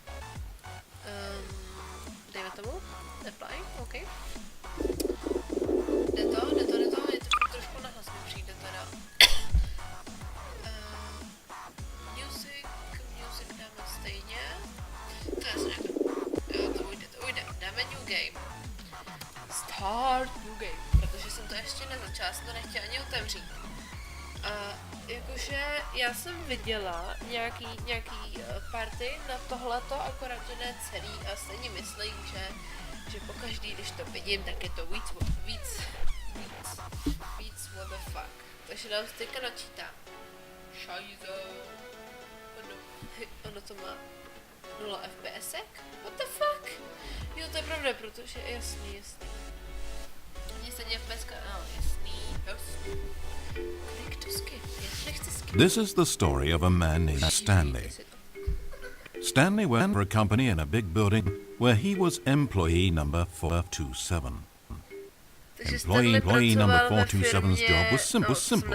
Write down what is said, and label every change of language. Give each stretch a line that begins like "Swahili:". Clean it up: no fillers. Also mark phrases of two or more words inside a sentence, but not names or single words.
Czech: Dejme tomu.
English: Apply, OK.
Czech: Jde to, je to trošku nahlas mi přijde teda. Music dáme stejně. To je asi jo, to ujde. Dáme
English: new game. Start new game,
Czech: protože jsem to ještě nezačala, jsem to nechtěla ani otevřít. Jakože já jsem viděla nějaký party na tohleto, akorát že ne celý a stejně myslím, že pokaždý, když to vidím, tak je to víc
English: what the fuck.
Czech: Takže nám se teďka načítá. Šajzo. Ono to má 0 FPSek?
English: What the fuck?
Czech: Jo, to je pravda, protože jasný. Mně se FPSka, jasný.
English: This is the story of a man named Stanley. Stanley worked for a company in a big building where he was employee number 427. Employee number 427's job was simple.